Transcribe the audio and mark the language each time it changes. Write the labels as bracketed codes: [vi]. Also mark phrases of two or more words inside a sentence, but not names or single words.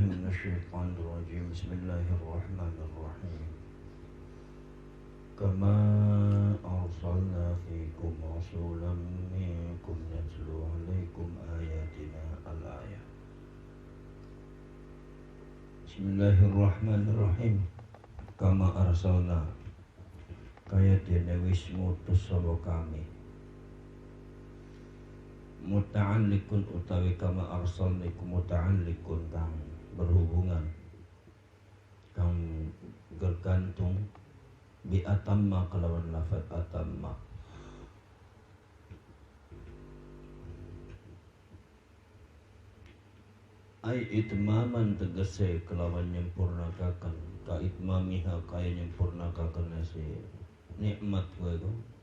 [ar] الشيطان الرجيم بسم الله الرحمن الرحيم كما أرسلنا فيكم رسولا منكم يتلو عليكم آياتنا الآية بسم الله الرحمن الرحيم كما أرسلنا [jv] kaya dene wis ngutus sapa kami muta'alliqun utawi [ar] كما أرسلنا [jv] iku muta'alliqun kang berhubungan kang bergantung [ar] بأتم [jv] kelawan lafaz atamma [ar] أي إتماما [jv] tegese kelawan nyempurnakaken [ar] كإتمامها [jv] kaya nyempurnakaken si nikmat kowe iku